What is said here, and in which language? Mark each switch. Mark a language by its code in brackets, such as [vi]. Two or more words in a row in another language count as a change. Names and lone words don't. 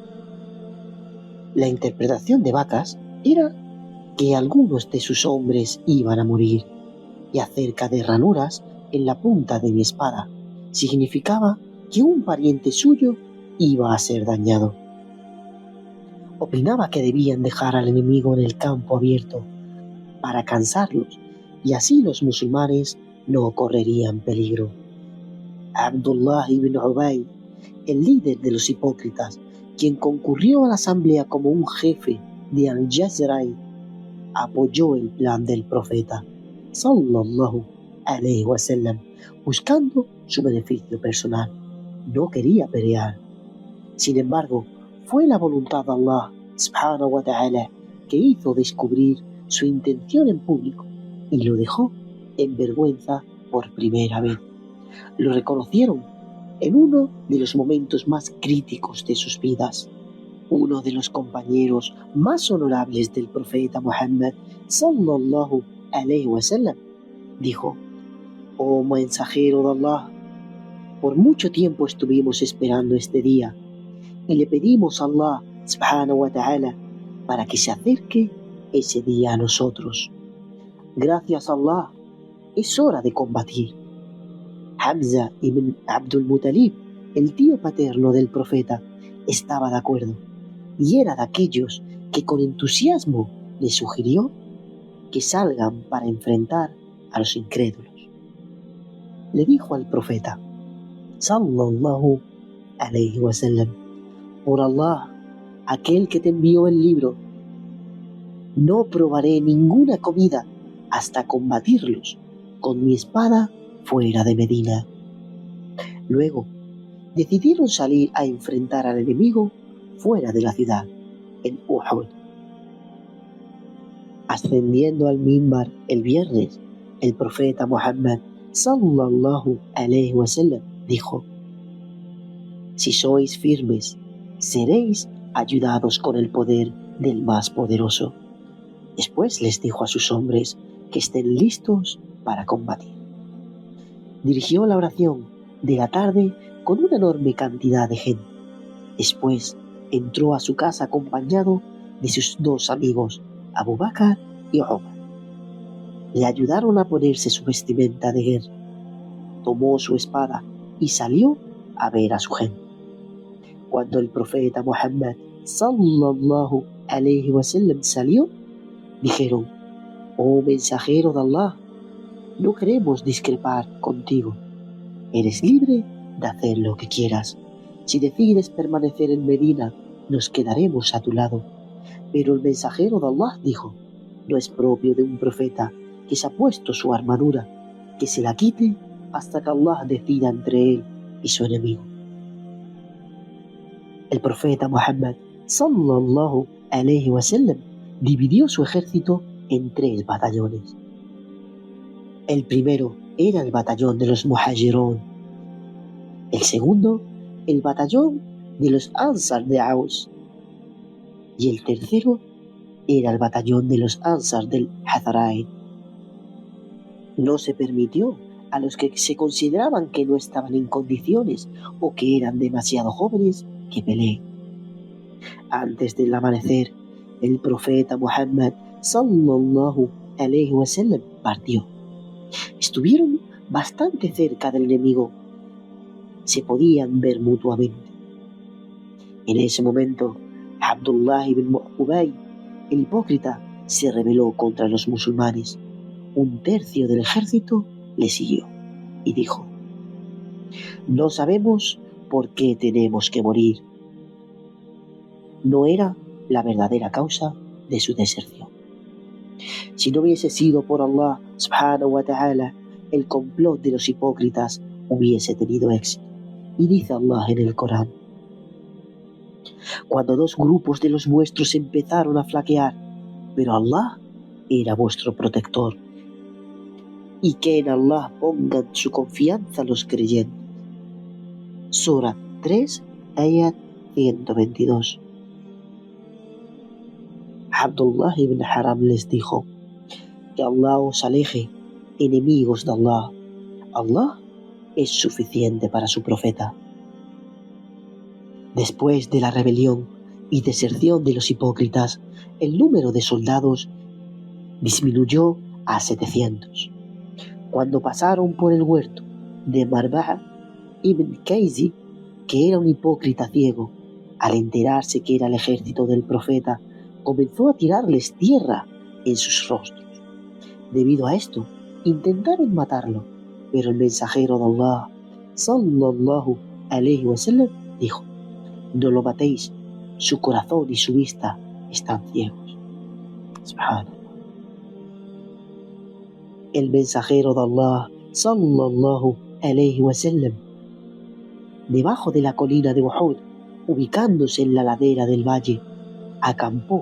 [es] La interpretación de vacas era que algunos de sus hombres iban a morir, y acerca de ranuras en la punta de mi espada significaba que un pariente suyo iba a ser dañado. Opinaba que debían dejar al enemigo en el campo abierto para cansarlos, y así los musulmanes no correrían peligro. Abdullah ibn Ubay, el líder de los hipócritas, quien concurrió a la asamblea como un jefe de Al-Jazrai, apoyó el plan del profeta [ar] صلى الله عليه وسلم, [es] buscando su beneficio personal. No quería pelear. Sin embargo, fue la voluntad de Allah [ar] سبحانه وتعالى [es] que hizo descubrir su intención en público y lo dejó en vergüenza por primera vez. Lo reconocieron en uno de los momentos más críticos de sus vidas. Uno de los compañeros más honorables del profeta Muhammad [ar] صلى الله عليه وسلم [es] dijo: «Oh mensajero de Allah, por mucho tiempo estuvimos esperando este día y le pedimos a Allah [ar] سبحانه وتعالى [es] para que se acerque ese día a nosotros. Gracias a Allah, es hora de combatir». Hamza ibn Abdul Muttalib, el tío paterno del profeta, estaba de acuerdo y era de aquellos que con entusiasmo le sugirió que salgan para enfrentar a los incrédulos. Le dijo al profeta [ar] صلى الله عليه وسلم: [es] «Por Allah, aquel que te envió el libro, no probaré ninguna comida hasta combatirlos con mi espada fuera de Medina». Luego decidieron salir a enfrentar al enemigo fuera de la ciudad, en Uhud. Ascendiendo al mimbar el viernes, el profeta Muhammad [ar] صلى الله عليه وسلم [es] dijo: «Si sois firmes, seréis ayudados con el poder del más poderoso». Después les dijo a sus hombres que estén listos para combatir. Dirigió la oración de la tarde con una enorme cantidad de gente. Después entró a su casa acompañado de sus dos amigos, Abu Bakr y Umar. Le ayudaron a ponerse su vestimenta de guerra. Tomó su espada y salió a ver a su gente. Cuando el profeta Muhammad [ar] صلى الله عليه وسلم [es] salió, dijeron: «Oh mensajero de Allah, no queremos discrepar contigo. Eres libre de hacer lo que quieras. Si decides permanecer en Medina, nos quedaremos a tu lado». Pero el mensajero de Allah dijo: «No es propio de un profeta que se ha puesto su armadura, que se la quite hasta que Allah decida entre él y su enemigo». El profeta Muhammad [ar] صلى الله عليه وسلم [es] dividió su ejército en 3 batallones. El primero era el batallón de los Muhajirun, el segundo el batallón de los Ansar de Aus, y el tercero era el batallón de los Ansar del Hazarain. No se permitió a los que se consideraban que no estaban en condiciones o que eran demasiado jóvenes que peleen. Antes del amanecer, el profeta Muhammad [ar] صلى الله عليه وسلم [es] partió. Estuvieron bastante cerca del enemigo. Se podían ver mutuamente. En ese momento, Abdullah ibn Ubay, el hipócrita, se rebeló contra los musulmanes. Un tercio del ejército le siguió y dijo: «No sabemos por qué tenemos que morir». No era la verdadera causa de su deserción. Si no hubiese sido por Allah [ar] سبحانه وتعالى, [es] el complot de los hipócritas hubiese tenido éxito. Y dice Allah en el Corán: «Cuando 2 grupos de los vuestros empezaron a flaquear, pero Allah era vuestro protector». Y que en Allah pongan su confianza los creyentes. Sura 3, ayat 122. Abdullah ibn Haram les dijo: que Allah os aleje, enemigos de Allah. Allah es suficiente para su profeta. Después de la rebelión y deserción de los hipócritas, el número de soldados disminuyó a 700. Cuando pasaron por el huerto de Marba'a ibn Kaysi, que era un hipócrita ciego, al enterarse que era el ejército del profeta, comenzó a tirarles tierra en sus rostros. Debido a esto, intentaron matarlo, pero el mensajero de Allah, [ar] صلى الله عليه وسلم, [es] dijo: no lo matéis, su corazón y su vista están ciegos. Subhanallah. El mensajero de Allah, [ar] صلى الله عليه وسلم, [es] debajo de la colina de Uhud, ubicándose en la ladera del valle, acampó.